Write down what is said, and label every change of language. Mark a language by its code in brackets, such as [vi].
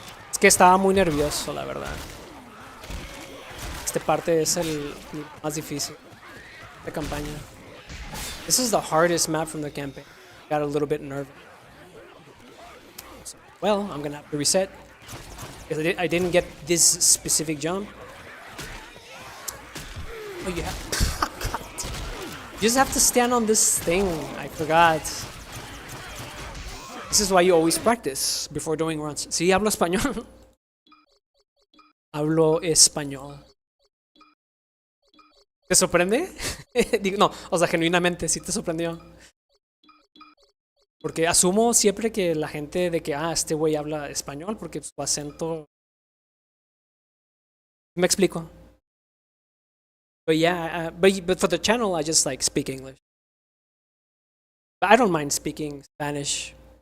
[es] Es que estaba muy nervioso, la verdad. Esta parte es el más difícil de campaña. [en] This is the hardest map from the campaign. Got a little bit nervous. So, well, I'm gonna have to reset. Because I didn't get this specific jump. Oh, you have... You just have to stand on this thing. I forgot. This is why you always practice before doing runs. [es] Sí, hablo español. Hablo español. ¿Te sorprende? Digo, no, o sea, genuinamente, sí te sorprendió. Porque asumo siempre que la gente de que, este güey habla español porque su acento... Me explico. [en] But yeah, but for the channel, I just like speak English. But I don't mind speaking Spanish.